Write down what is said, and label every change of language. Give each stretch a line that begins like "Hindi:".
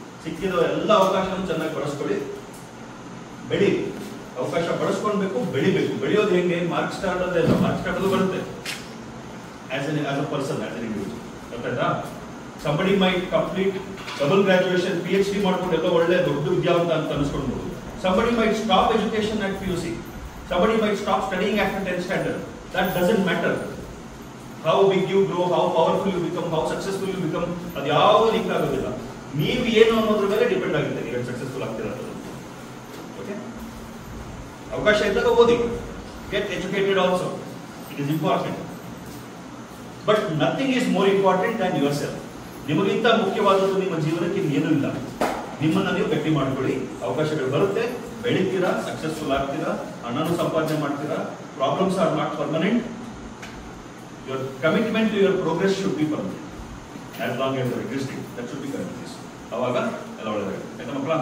Kannada: ಸಿಕ್ಕಿರೋ ಎಲ್ಲ ಅವಕಾಶವನ್ನು ಚೆನ್ನಾಗಿ ಬಳಸ್ಕೊಳ್ಳಿ, ಬೆಳಿ. ಅವಕಾಶ ಬಳಸ್ಕೊಳ್ಬೇಕು, ಬೆಳಿಬೇಕು. ಬೆಳೆಯೋದು ಹೆಂಗೆ? ಮಾರ್ಕ್ಸ್ ಕಾರ್ಡ್ ಅಲ್ಲೇ ಇಲ್ಲ, ಮಾರ್ಕ್ಸ್ ಕಾರ್ಡ್ ಬರುತ್ತೆ
English: As a person, as an individual.
Kannada: ಗೊತ್ತಾಯ್ತಾ?
English: somebody might complete double graduation, PhD
Kannada: ಮಾಡ್ಕೊಂಡು ಎಲ್ಲ ಒಳ್ಳೆ ದೊಡ್ಡ ವಿದ್ಯಾವಂತ ಅಂತ ಅನಿಸ್ಕೊಳ್ಬಹುದು.
English: Somebody might stop education at PUC. Somebody might stop studying after 10th standard. That doesn't matter. How big you grow, how powerful you become, how successful you become,
Kannada: ಅದು ಯಾವುದು link ಆಗೋದಿಲ್ಲ. ನೀವು ಏನು ಅನ್ನೋದ್ರ ಮೇಲೆ ಡಿಪೆಂಡ್ ಆಗುತ್ತೆ ನೀವು ಸಕ್ಸಸ್ಫುಲ್ ಆಗ್ತೀರ. ಓಕೆ, ಅವಕಾಶ ಇದ್ದಾಗ ಓದಿ,
English: Get educated also, it is important. But nothing is more important than your self.
Kannada: ನಿಮಗಿಂತ ಮುಖ್ಯವಾದದ್ದು ನಿಮ್ಮ ಜೀವನಕ್ಕೆ ಇನ್ನೇನೂ ಇಲ್ಲ. ನಿಮ್ಮನ್ನ ನೀವು ಗಟ್ಟಿ ಮಾಡ್ಕೊಳ್ಳಿ. ಅವಕಾಶಗಳು ಬರುತ್ತೆ, ಬೆಳಿತೀರಾ, ಸಕ್ಸಸ್ಫುಲ್ ಆಗ್ತೀರಾ, ಹಣನೂ ಸಂಪಾದನೆ ಮಾಡ್ತೀರಾ.
English: Problems are not permanent. Your commitment to your progress should be permanent. As long as you are existing, that should be continuous.
Kannada: ಅವಾಗ ಎಲ್ಲ ಒಳ್ಳೆಯದಾಗುತ್ತೆ. ಆಯ್ತಾ ಮಕ್ಕಳ?